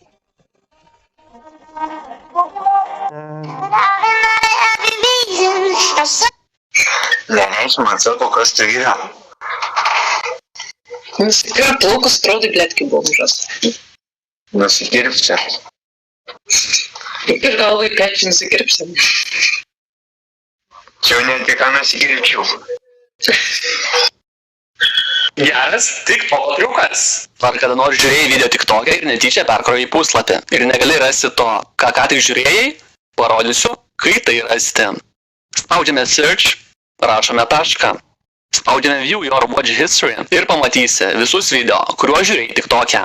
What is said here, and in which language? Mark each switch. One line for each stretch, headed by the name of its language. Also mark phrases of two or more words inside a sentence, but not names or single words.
English: Now and I have a vision.
Lithuanian: Leidžiu man sako, kas tai yra. Nusikirp plaukus, atrodai, blėt, kaip bomžas. Nusikirpsiu. Ir galvai, kad nusikirpsim. Čia jau net ką nusikirpčiau. Geras TikTok triukas. Ar kada nors žiūrėjai video TikTok'e ir netyčia perkrojai puslapį ir negali rasti to, ką tik žiūrėjai? Parodysiu, kai tai rasti. Spaudžiame search, rašome tašką. Spaudžiame
English: view your watch history
Lithuanian: ir pamatysi visus video, kuriuos žiūrėjai TikTok'e.